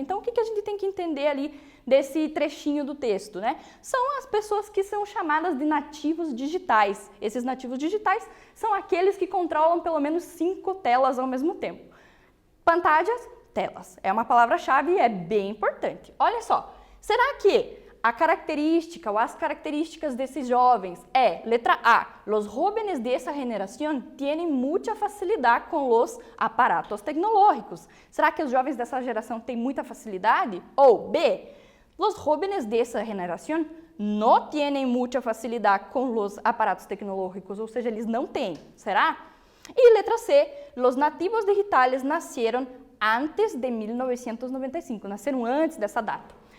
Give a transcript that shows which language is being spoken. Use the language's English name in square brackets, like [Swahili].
[Portuguese] Então, o que a gente tem que entender ali desse trechinho do texto, né? São as pessoas que são chamadas de nativos digitais. Esses nativos digitais são aqueles que controlam pelo menos 5 telas ao mesmo tempo. Pantallas, telas. É uma palavra-chave e é bem importante. Olha só, será que a característica ou as características desses jovens é, letra A, [Spanish] los jóvenes de esa generación tienen mucha facilidad con los aparatos tecnológicos. [Portuguese] Será que os jovens dessa geração têm muita facilidade? [Spanish] Ou B, los jóvenes de esa generación no tienen mucha facilidad con los aparatos tecnológicos, [Portuguese] ou seja, eles não têm. Será? E letra C, [Spanish] los nativos digitales [Portuguese] nasceram antes de 1995, nasceram antes dessa data.